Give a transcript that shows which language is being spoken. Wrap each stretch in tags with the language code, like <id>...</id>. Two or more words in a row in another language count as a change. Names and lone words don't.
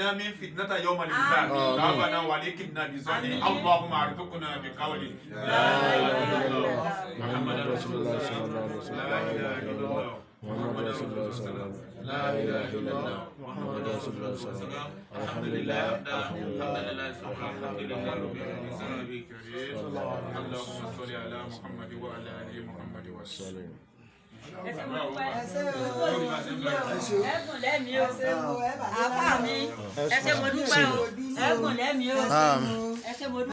<ar>من فتنة يوم الحساب ربنا ولكنا بصالح اللهم ارزقنا بقول لا إله إلا الله محمد رسول الله صلى الله عليه وسلم لا إله إلا الله محمد رسول الله صلى الله عليه وسلم لا إله إلا الله محمد رسول الله صلى الله عليه وسلم الحمد لله الحمد لله الحمد لله رب العالمين اللهم صل على محمد وعلى آل محمد وسلم</ar> <yo>ẹ̀gùn lẹ́mìí o àfáà mi ẹ̀ṣẹ̀ mo dúpẹ́ o ẹ̀gùn lẹ́mìí o ẹ̀ṣẹ̀ mo dúpẹ́.</yo>